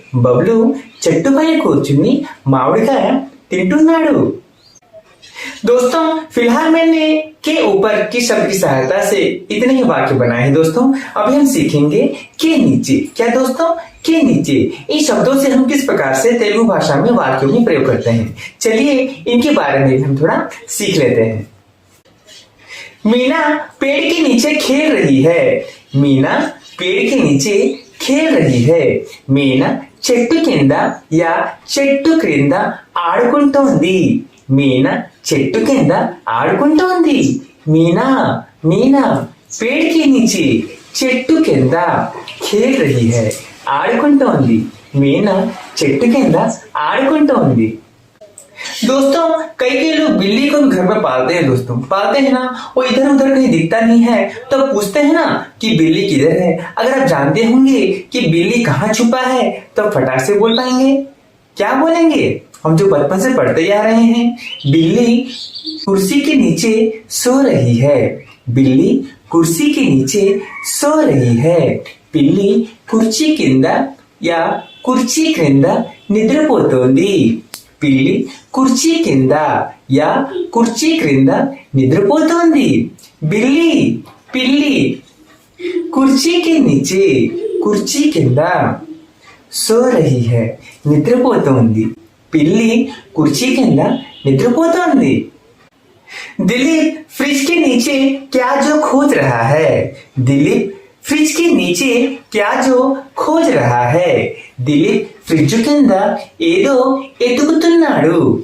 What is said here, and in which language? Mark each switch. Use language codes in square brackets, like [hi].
[te] బబ్లు చెట్టు పైన కూర్చుని మామిడికాయ తింటున్నాడు। [hi] दोस्तों फिलहाल मैंने के ऊपर की शब्द की सहायता से इतने ही वाक्य बनाए हैं दोस्तों। अभी हम सीखेंगे के नीचे। क्या दोस्तों? के नीचे। इन शब्दों से हम किस प्रकार से तेलुगु भाषा में वाक्यों में प्रयोग करते हैं, चलिए इनके बारे में भी हम थोड़ा सीख लेते हैं। मीना पेड़ के नीचे खेल रही है। मीना पेड़ के नीचे खेल रही है। [te] मीना చెట్టు కింద [hi] या [te] చెట్టు క్రింద ఆడుకుంటోంది। మీనా చెట్టు కింద ఆడుకుంటోంది। [hi] मीना मीना पेड़ के नीचे [te] చెట్టు కింద [hi] खेल रही है, [te] ఆడుకుంటోంది। मीना చెట్టు కింద ఆడుకుంటోంది। [hi] दोस्तों कई लोग बिल्ली को भी घर में पालते हैं दोस्तों, पालते हैं ना, वो इधर उधर कहीं दिखता नहीं है तो पूछते हैं ना कि बिल्ली किधर है। अगर आप जानते होंगे कि बिल्ली कहाँ छुपा है तो फटाक से बोल पाएंगे। क्या बोलेंगे? हम जो बचपन से पढ़ते आ रहे हैं, बिल्ली कुर्सी के नीचे सो रही है। बिल्ली कुर्सी के नीचे सो रही है। बिल्ली [te] కుర్చీ కింద [hi] या [te] కుర్చీ క్రింద నిద్రపోతోంది। పిల్లి కుర్చీ కింద [hi] या [te] కుర్చీ క్రింద నిద్రపోతోంది। బిల్లి పిల్లి కుర్చీ [hi] के नीचे [te] కుర్చీ కింద [hi] సో రహీ है, [te] నిద్రపోతోంది। పిల్లి కుర్చీ కింద నిద్రపోతోంది। [hi] दिलीप फ्रिज के नीचे क्या जो खोज रहा है। दिलीप फ्रिज के नीचे क्या जो खोज रहा है। [te] दिलीप ఫ్రిడ్జ్ కింద ఏదో ఎతుకుతున్నాడు।